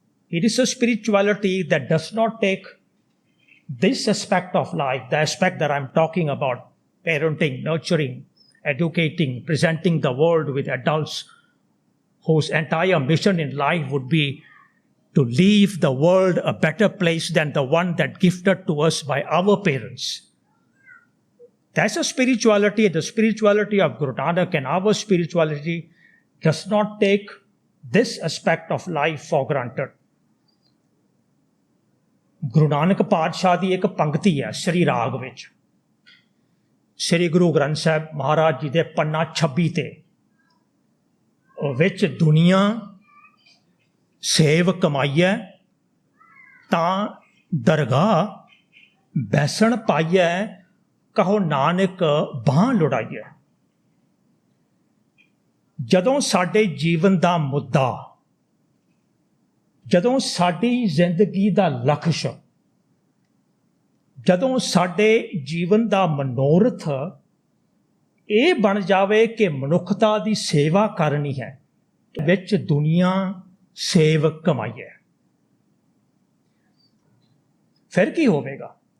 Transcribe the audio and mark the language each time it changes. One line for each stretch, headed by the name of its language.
English: It is a spirituality that does not take this aspect of life, the aspect that I'm talking about, parenting, nurturing, educating, presenting the world with adults whose entire mission in life would be to leave the world a better place than the one that gifted to us by our parents. That's a spirituality. The spirituality of Guru Nanak and our spirituality does not take this aspect of life for granted.
Punjabi: Guru Nanak ਪਾਤਸ਼ਾਹ ਦੀ ਇੱਕ ਪੰਕਤੀ ਹੈ ਸ੍ਰੀ ਰਾਗ ਵਿੱਚ, ਸ੍ਰੀ ਗੁਰੂ ਗ੍ਰੰਥ ਸਾਹਿਬ ਮਹਾਰਾਜ ਜੀ ਦੇ ਪੰਨਾ 26 ਤੇ, ਵਿੱਚ ਦੁਨੀਆ सेव कमाइयै तां दरगाह बैसण पाइयै कहो नानक बांह लुड़ाइए। ਜਦੋਂ ਸਾਡੇ ਜੀਵਨ ਦਾ ਮੁੱਦਾ, ਜਦੋਂ ਸਾਡੀ ਜ਼ਿੰਦਗੀ ਦਾ ਲਕਸ਼, ਜਦੋਂ ਸਾਡੇ ਜੀਵਨ ਦਾ ਮਨੋਰਥ ਇਹ ਬਣ ਜਾਵੇ ਕਿ ਮਨੁੱਖਤਾ ਦੀ ਸੇਵਾ ਕਰਨੀ ਹੈ, ਵਿੱਚ ਦੁਨੀਆ ਸੇਵ ਕਮਾਈਏ, ਫਿਰ ਕੀ ਹੋਵੇਗਾ?